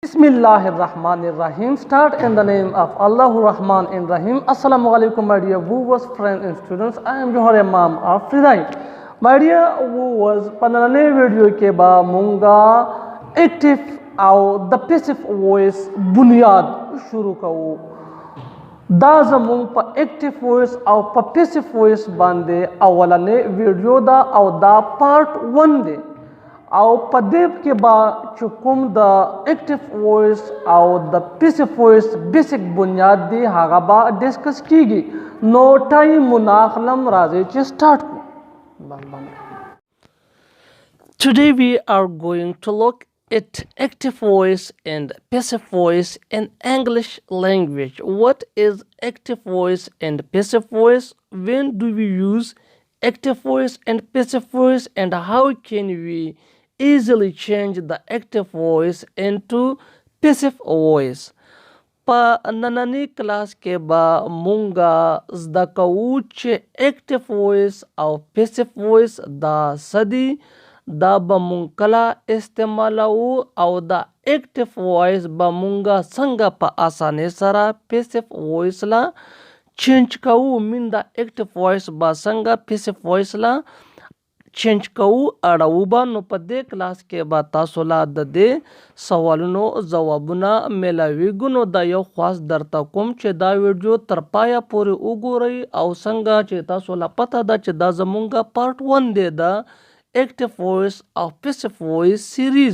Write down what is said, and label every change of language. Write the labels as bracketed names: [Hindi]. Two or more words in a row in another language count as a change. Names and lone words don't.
[English] Bismillahirrahmanirrahim. Start in the name of Allah Rahman and Rahim. [Arabic] السلام عليكم, [English] my dear viewers, friends, and students. I am Johar Imam Afridi. My dear viewers, [Pashto] په نننۍ ویډیو کې به مونږ [English] active or the passive voice [Pashto] بنیاد شروع کوو. دا زمونږ په [English] active voice [Pashto] او په [English] passive voice [Pashto] باندې اولنۍ ویډیو دا او دا part 1 دی. او په دې کې با چې کوم د [English] active voice [Pashto] او د [English] passive voice [Pashto] بیسیک بنیاد دی هغه با ډسکس کیږي نو ټایم مناخلم راځي چې سٹارټ کو. [English] Today we are going to look at active voice and passive voice in English language. What is active voice and passive voice? When do we use active voice and passive voice, and how can we easily change the active voice into passive voice? [Pashto] په نننۍ class کې به مونږ زده کوو چې [English] active voice [Pashto] او [English] passive voice [Pashto] دا څه دي دا به مونږ کله استعمالوو او دا [English] active voice [Pashto] به مونږ څنګه په اسانۍ سره [English] passive voice [Pashto] la change kowu. مونږ دا [English] active voice [Pashto] به څنګه [English] passive voice [Pashto] ته چینج کوو اړوو به. نو په دې کلاس کې به تاسو لا د دې سوالونو ځوابونه میلاویږو. نو دا یو خاص درته کوم چې دا ویډیو تر پایه پورې وګورئ او څنګه چې تاسو لا پته ده چې دا زمونږ پارت 1 دی د [English] active voice [Pashto] او [English] passive voice series.